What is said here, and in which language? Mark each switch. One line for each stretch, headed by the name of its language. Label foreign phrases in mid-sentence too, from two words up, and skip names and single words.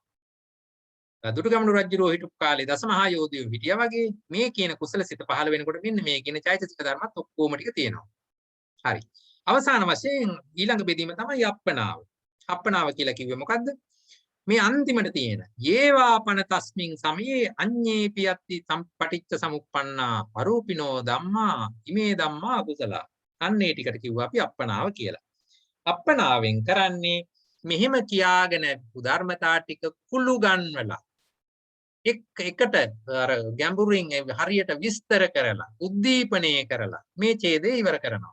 Sinhala: දුටුගැමුණු රජුරෝ හිටපු කාලේ දසමහා යෝධයෝ හිටියා වගේ මේ කියන කුසල සිත පහළ වෙනකොට මෙන්න මේ කියන චෛතසික ධර්මත් ඔක්කොම ටික තියෙනවා. හරි. අවසාන වශයෙන් ඊළඟ බෙදීම තමයි අප්පනාව. අප්පනාව කියලා කිව්වේ මොකද්ද? මේ අන්තිමට තියෙන
Pali: යේවාපන තස්මින් සමයේ අඤ්ඤේපි යත්ති පටිච්ච සමුප්පන්නා අරූපිනෝ ධම්මා ඉමේ ධම්මා කුසල.
Sinhala: අන්නේ ටිකට කිව්වා අපි අප්පනාව කියලා. අප්පනාවෙන් කරන්නේ මෙහෙම කියාගෙන ධර්මතා ටික කුළු ගන්වලා එකට අර ගැඹුරින් හරියට විස්තර කරලා උද්දීපනය කරලා මේ ඡේදය ඉවර කරනවා.